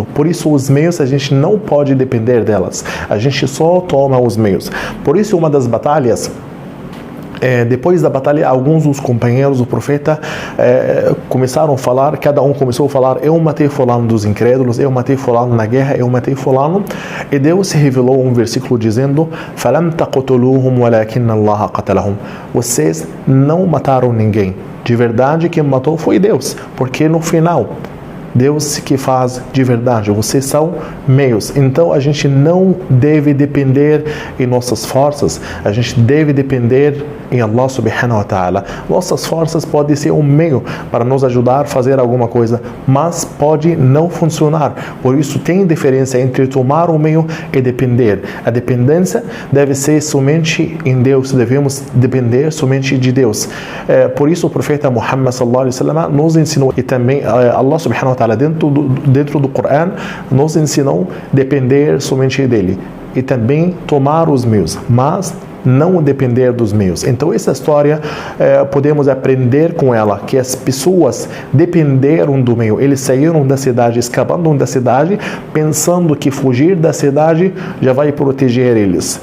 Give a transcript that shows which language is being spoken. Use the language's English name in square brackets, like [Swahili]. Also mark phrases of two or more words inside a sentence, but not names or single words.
[Portuguese] Por isso os meios a gente não pode depender delas, a gente só toma os meios. Por isso uma das batalhas, depois da batalha, alguns dos companheiros do profeta começaram a falar, cada um começou a falar, eu matei fulano dos incrédulos, eu matei fulano na guerra, eu matei fulano, e Deus revelou um versículo dizendo, [Arabic] فَلَمْ تَقْتُلُوهُمْ وَلَكِنَّ اللَّهَ قَتَلَهُمْ. [Portuguese] Vocês não mataram ninguém, de verdade quem matou foi Deus, porque no final Deus que faz de verdade, vocês são meios. Então a gente não deve depender em nossas forças, a gente deve depender em [Arabic] الله سبحانه وتعالى. [Portuguese] Nossas forças podem ser um meio para nos ajudar a fazer alguma coisa, mas pode não funcionar. Por isso tem diferença entre tomar um meio e depender. A dependência deve ser somente em Deus, devemos depender somente de Deus. Por isso o profeta Muhammad [Arabic] صلى الله عليه وسلم [Portuguese] nos ensinou, e também [Arabic] الله سبحانه وتعالى [Portuguese] dentro do Corão nos ensinou depender somente dele e também tomar os meios, mas não depender dos meios. Então essa história podemos aprender com ela que as pessoas dependeram do meio, eles saíram da cidade, escapando da cidade, pensando que fugir da cidade já vai proteger eles.